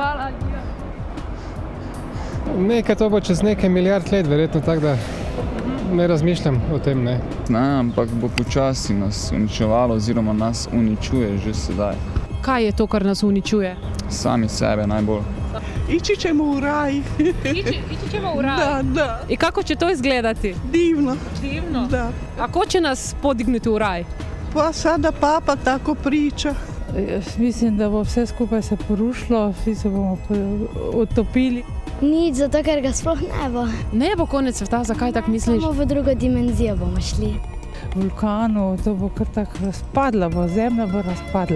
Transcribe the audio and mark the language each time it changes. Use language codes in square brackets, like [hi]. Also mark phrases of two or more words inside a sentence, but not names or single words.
[sl] Hvala. Nekaj to bo čez nekaj milijard let, verjetno, tako da ne razmišljam o tem, ne. Ne, ampak bo počasi nas uničevalo oziroma nas uničuje že sedaj. Kaj je to, kar nas uničuje? Sami sebe najbolj. [sr] Ići ćemo u raj. Ići ćemo u raj? Da, da. I kako će to izgledati? Divno. Divno? Da. A ko će nas podignuti u raj? Pa sada papa tako priča. [sl] Mislim, da bo vse skupaj se porušilo, vsi se bomo utopili. Nič, zato ker ga sploh ne bo. Ne bo konec sveta, zakaj tako misliš? Samo v drugo dimenzijo bomo šli. Vulkanu, to bo kar tako razpadla, zemlja bo razpadla.